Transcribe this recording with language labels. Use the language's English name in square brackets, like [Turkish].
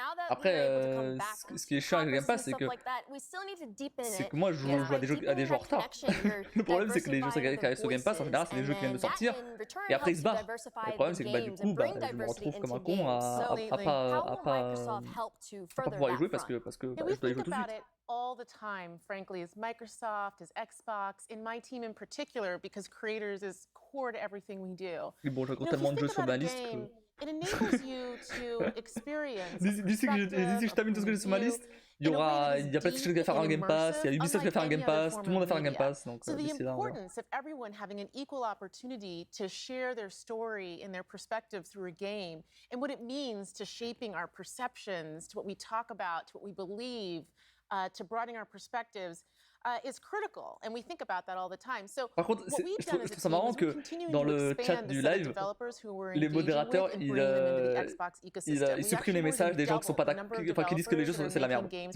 [French] Après, ce qui est chiant avec le Game Pass, c'est que moi, je joue à des jeux en retard. Le problème, c'est que les jeux qui arrivent sur Game Pass, en général, c'est des jeux qui viennent de sortir, et après ils se barrent. Le problème, c'est que du coup, je me retrouve comme un con à pas pouvoir y jouer parce que je dois y jouer tout de suite. [English] All the time, frankly, as Microsoft, as Xbox, in my team in particular, because creators is core to everything we do. [French] Bon, j'ai encore tellement de jeux sur ma liste que... [English] It enables you to experience. [French] D'ici que je termine tout ce que j'ai sur ma liste, il y a PlayStation qui va faire un Game Pass, il y a Ubisoft qui va faire un Game Pass, tout le monde va faire un Game Pass. Donc, [English] so the importance of everyone having an equal opportunity to share their story and their perspective through a game, and what it means to shaping our perceptions, to what we talk about, to what we believe, to broadening our perspectives. Is critical, and we think about that all the time. So, [French] par contre, je trouve ça marrant que dans le chat du live, les modérateurs ils suppriment les messages des gens qui sont pas qui disent que les jeux c'est la merde.